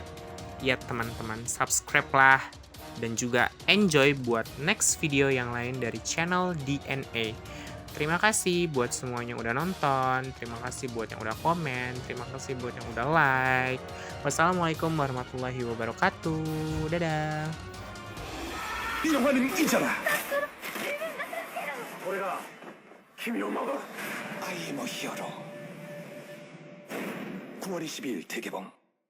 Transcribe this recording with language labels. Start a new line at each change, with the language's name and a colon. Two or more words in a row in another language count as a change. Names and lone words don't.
Indonesian: Ya teman-teman, subscribe lah. Dan juga enjoy buat
English: next video
Indonesian: yang lain dari channel DNA. Terima kasih buat semuanya yang udah nonton, terima kasih buat yang udah komen, terima kasih buat yang udah like.
Arabic: والسلام عليكم ورحمة الله وبركاته.
Indonesian: Dadah.
Japanese: いいのがいいじゃない。俺が君を守る。
English: I am a hero.
Korean: 9월 22일 대개봉.